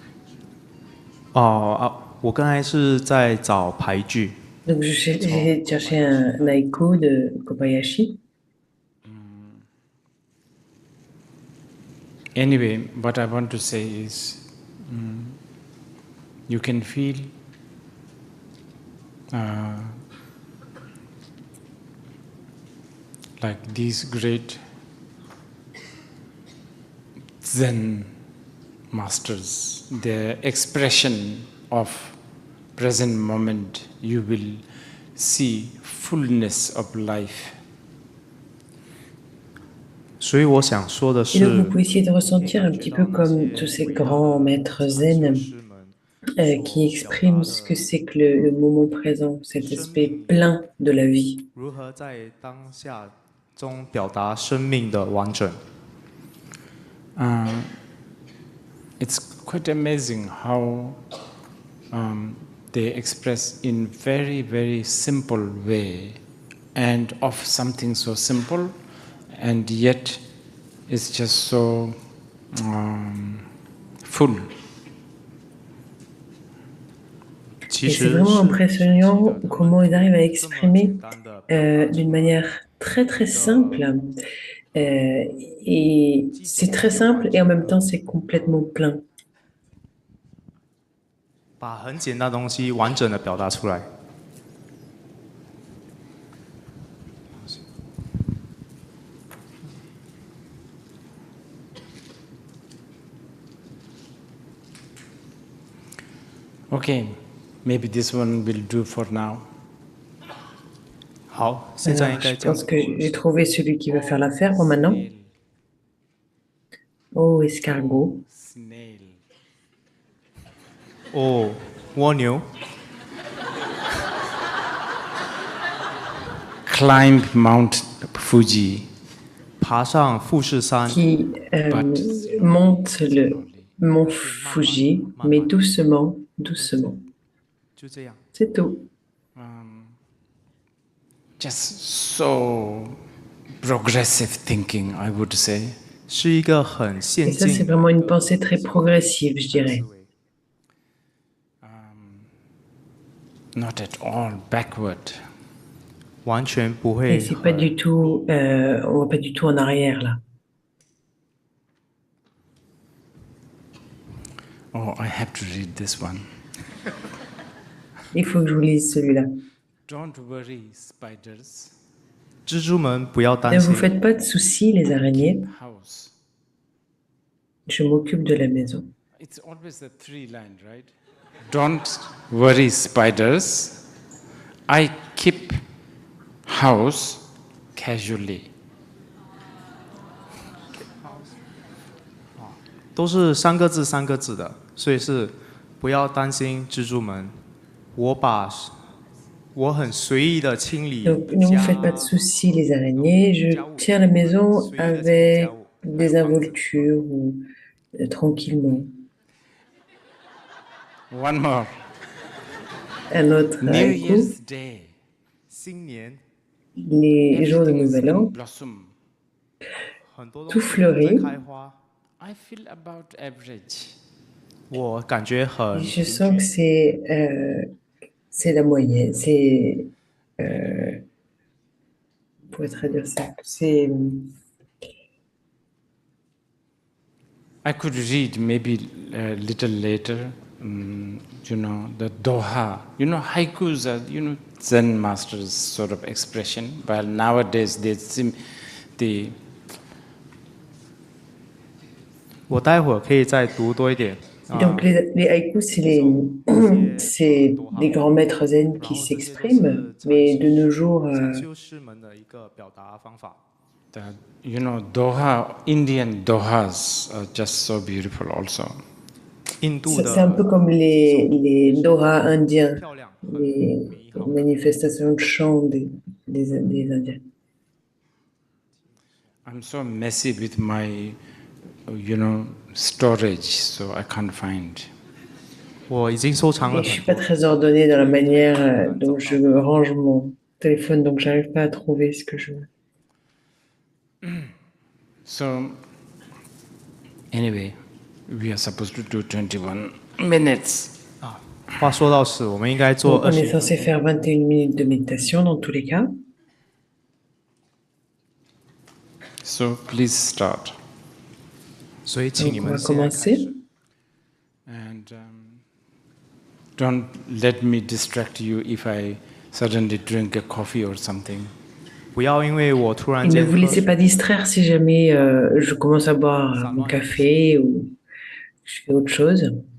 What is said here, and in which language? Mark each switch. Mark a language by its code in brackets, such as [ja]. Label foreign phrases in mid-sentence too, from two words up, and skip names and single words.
[zh] 我刚才是在找排句。 [fr] Donc j'ai cherché un haïku de Kobayashi. [en] Anyway, what I want to say is, you can feel like these great Zen masters, their expression of present moment, you will see fullness of life. [zh] 所以我想说的是， [fr] Et donc vous pouvez essayer de ressentir un petit peu comme tous ces grands maîtres zen qui expriment ce que c'est que le moment présent, cet aspect plein de la vie. [zh] 如何在当下中表达生命的完整？ [en] it's quite amazing how they express in very, very simple way, and of something so simple, and yet it's just so full. [fr] Et c'est vraiment impressionnant comment ils arrivent à exprimer d'une manière très très simple. Et c'est très simple et en même temps c'est complètement plein. [zh] 把很简单的东西完整的表达出来。 [en] Okay, maybe this one will do for now. [zh] 好，现在应 [fr] Alors, [zh] 该 [fr] je [zh] 这样 [fr] pense [zh] 子 [fr] que j'ai trouvé celui qui va faire l'affaire pour maintenant. [en] Oh, escargot. Snail. [zh] 哦，蜗牛。 [en] Climb Mount Fuji. [zh] 爬上富士山。 [fr] Qui monte le mont Fuji, mais doucement, doucement. [zh] 就这样。 [fr] C'est tout. [en] Just so progressive thinking, I would say. [zh] 是一个很 [fr] Et [zh] 先 [fr] ça, c'est [zh] 进 [fr] vraiment une pensée très progressive, je dirais. [en] Not at all backward. [zh] 完全不 [fr] Et [zh] 会 [fr] c'est pas du tout, on va pas du tout en arrière là. [en] Oh, I have to read this one. [fr] Il faut que je vous lise celui-là. [en] Don't worry, spiders. [zh] 蜘蛛们不要担 [fr] Ne [zh] 心 [fr] vous，faites pas de soucis, les araignées. [en] House. [fr] Je m'occupe de la maison. [en] It's always a three line, right? Don't worry, spiders. I keep house casually. [zh] 都是三个字三个字的，所以是不要担心蜘蛛们，我很随意的清理 [fr] Donc, ne vous faites pas de soucis, les araignées. Je tiens la maison avec des involtures ou tranquillement. [en] One more. [fr] Un autre [en] New [fr] haïku. [en] Year's Day. [zh] 新年 [fr] Les jours de [en] Everything is [fr] Nouvel [en] in [fr] An, [en] blossom. [zh] 很多 [fr] tout [zh] 东西都在 [fr] fleurit. [zh] 开花， [en] I feel about average. [zh] 我感觉 [fr] Et [zh] 很 [fr] je sens que c'est la moyenne. C'est. On pourrait traduire ça. C'est. [en] I could read maybe a little later, the Doha. Haikus are, Zen masters sort of expression. While nowadays they [zh] 我待会儿可以再读多一点。 [fr] Donc, les haïkus, c'est des grands maîtres zen qui s'expriment, mais de nos jours, [zh] 修师们的一个表达方法。 [en] Doha, Indian Dohas are just so beautiful also. [zh] 印度 [fr] c'est un [zh] 的 [fr] peu comme les Doha indiens, les manifestations de chant des Indiens. [en] I'm so messy with my, storage, so I can't find. [zh] 我已经收藏 [fr] Et [zh] 了 [fr] je [zh] 很 [fr] suis pas [zh] 多。 [fr] très ordonnée dans la manière dont je range mon téléphone, donc j'arrive pas à trouver ce que je veux. [en] So, anyway, we are supposed to do 21 minutes. [zh] 话说到是，我们应该做 [fr] Donc, on est 20 censé faire 21 minutes de méditation dans tous les cas. [en] So, please start. [zh] 所以请 [fr] Donc, [zh] 你 [fr] on [zh] 们 [fr] va [zh] 现在开始。 [fr] commencer. [en] And don't let me distract you if I suddenly drink a coffee or something. [zh] 不要因为我突然 [fr] Et ne [zh] 间 [fr] vous [zh] 喝 [fr] laissez [zh] 水 [fr] pas distraire si jamais je commence à boire mon café ou je fais autre chose.